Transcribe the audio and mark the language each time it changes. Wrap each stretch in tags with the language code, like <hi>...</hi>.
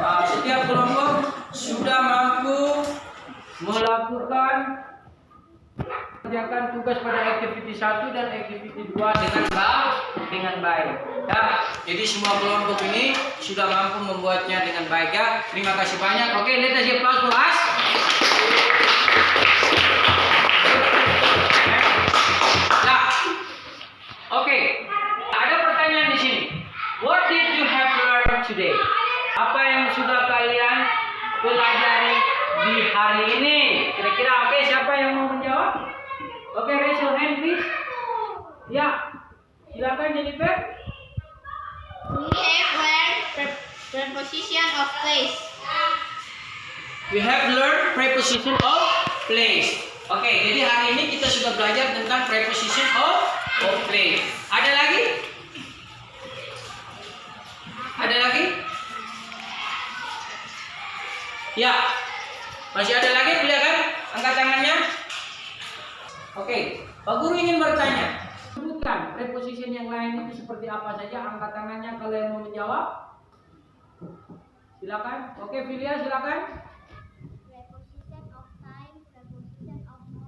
<id>Setiap kelompok sudah mampu melakukan mengerjakan tugas pada activity 1 dan activity 2 dengan baik. Ya, jadi semua kelompok ini sudah mampu membuatnya dengan baik ya. Terima kasih banyak.</id> <en>Oke, let us give applause for us.</en> <id>Ya. Oke. Ada pertanyaan di sini.</id> <en>What did you have learned today?</en> <id>Apa yang sudah kalian pelajari di hari ini? Kira-kira oke, siapa yang mau menjawab? Oke,</id> <en>raise your hand please.</en> <id>Ya, silakan Jennifer.</id> <en>We have learned preposition of place. We have learned preposition of place.</en> <id>Oke, jadi hari ini kita sudah belajar tentang preposition of place. Ada lagi? Ada lagi? Ya, masih ada lagi, silakan angkat tangannya. Oke, Pak Guru ingin bertanya. Sebutkan preposition yang lain itu seperti apa saja. Angkat tangannya kalau yang mau menjawab. Silakan. Oke, Filia silakan.</id> <en>Preposition of time, preposition of</en>